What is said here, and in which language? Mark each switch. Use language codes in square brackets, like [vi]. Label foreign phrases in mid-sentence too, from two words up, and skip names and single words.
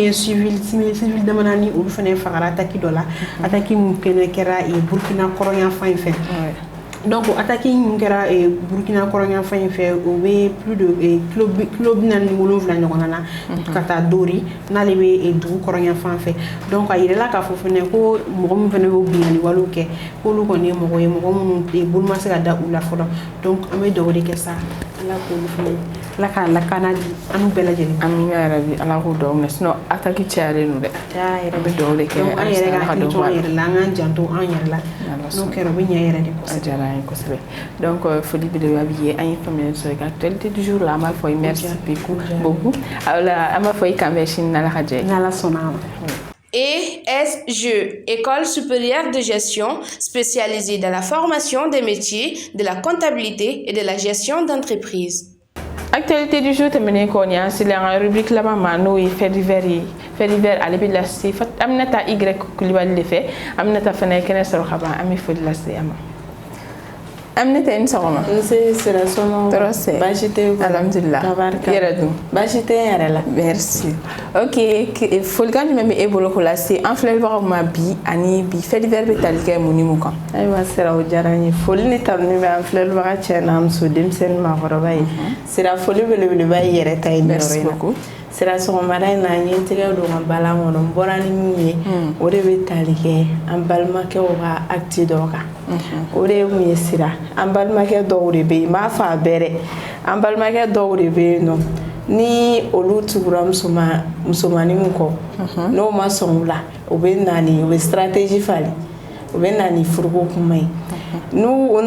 [bm] ye civil damadɔni olu fana fagara attaque dɔ la attaque min kɛra Burkina kɔrɔnyanfan in fɛ donc attaque min kɛra Burkina kɔrɔnyanfan in fɛ o bɛ [fr] plus de [bm] kilo 47 ɲɔgɔnna na ka taa Dori n'ale bɛ dugu kɔrɔnyanfan fɛ donc a yirala k'a fɔ fɛnɛ ko mɔgɔ min fɛnɛ bɛ binganni walew kɛ k'olu kɔni ye mɔgɔ ye mɔgɔ minnu bolo ma se ka da u la fɔlɔ donc an bɛ dugawu de kɛ sa Ala k'olu fɛnɛ Ala k'a lakana di an n'u bɛɛ lajɛlen amina yarabi Ala k'o dugawu minɛ sinon attaque cayalen don dɛ an bɛ dugawu de kɛ an yɛrɛ ka hakili to an yɛrɛ la an k'an janto an yɛrɛ la n'o kɛra o bɛ ɲɛ yɛrɛ de kosɛbɛ donc foli belebeleba b'i ye an ye faamuyali sɔrɔ i ka [fr] actualité du jour [bm] la an b'a fɔ [fr] merci beaucoup alors [bm] an b'a fɔ i kan bɛn sini n'Ala ka jɛ ye n'Ala sɔnna a ma. [fr] ESG, École supérieure de gestion spécialisée dans la formation des métiers de la comptabilité et de la gestion d'entreprise. Actualité du jour [bm] tɛmɛnen kɔ ni an selen an ka rubrique laban ma n'o ye [fr] fait divers [bm] ye [fr] fait divers [bm] ale bɛ lase Aminata Y Kulibali de fɛ Aminata fana ye kɛnɛ sɔrɔ ka ban an bɛ foli lase a ma Aminata i ni sɔgɔma nse sira sɔnɔ tɔɔrɔ tɛ baasi tɛ alhamdulillah tabarika yɛrɛ dun baasi tɛ n yɛrɛ la merci ok folikan jumɛn bɛ e bolo ko lase an filɛbagaw ma bi ani bi [fr] fait divers [bm] bɛ tali kɛ mun ni mun kan ayiwa sira o diyara n ye foli ni tanuni bɛ an filɛbaga cɛ n'a muso denmisɛnnin maakɔrɔba ye sira foli belebeleba ye yɛrɛ ta ye nin yɔrɔ in na sira sɔgɔmada in na n ye n tɛgɛ don ka balan kɔnɔ n bɔra ni min ye o de bɛ tali kɛ an balimakɛw ka acte dɔw kan o de ye mun ye sira an balimakɛ dɔw de bɛ yen n b'a fɔ a bɛɛ dɛ an balimakɛ dɔw de bɛ yen nɔ ni olu tugura musomani mun kɔ n'o ma sɔn o la o bɛ stratégie falen o bɛ na ni furuko kuma ye n'u o